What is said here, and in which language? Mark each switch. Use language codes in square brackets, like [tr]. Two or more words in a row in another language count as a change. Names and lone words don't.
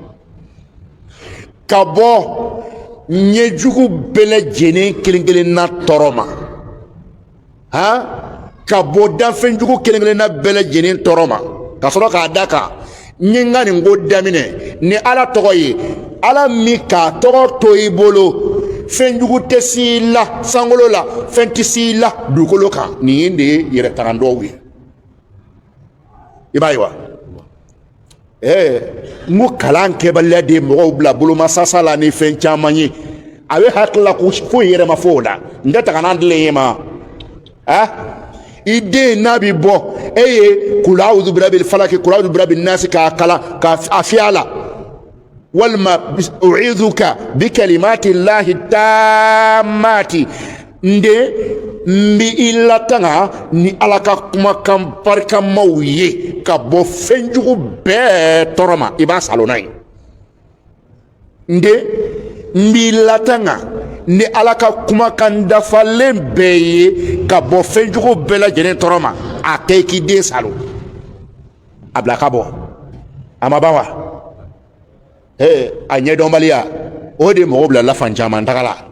[bm] ka bɔ ɲɛjugu bɛɛ lajɛlen kelen kelenna tɔɔrɔ ma ka bɔ danfɛnjugu kelen kelenna bɛɛ lajɛlen tɔɔrɔ ma ka sɔrɔ k'a da kan n ye n ka nin ko daminɛ ni Ala tɔgɔ ye Ala min k'a tɔgɔ to i bolo fɛnjugu tɛ s'i la sankolo la fɛn tɛ s'i la dugukolo kan nin ye de ye yɛrɛ taga dɔw ye i b'a ye wa n ko kalan kɛbaliya de ye mɔgɔw bila bolomasasa la ni fɛn caman ye a bɛ hakili la ko foyi yɛrɛ ma fɔ o la n tɛ taga n'an dilen ye ma i den n'a bɛ bɔ e ye [ar] قل أعوذ برب الفلق قل أعوذ برب الناس [bm] k'a kalan k'a fiyɛ a la walima [ar] أعيذك بكلمات الله التامة [bm] nde n bɛ i latanga ni Ala ka kumakan barikamaw ye ka bɔ fɛnjugu bɛɛ tɔɔrɔ ma i b'a salo n'a ye nde n b'i latanga ni Ala ka kumakan dafalen bɛɛ ye ka bɔ fɛnjugu bɛɛ lajɛlen tɔɔrɔ ma a kɛ k'i den salo a bila ka bɔ a ma ban wa a ɲɛdɔnbaliya o de mɔgɔw bila lafan caman taga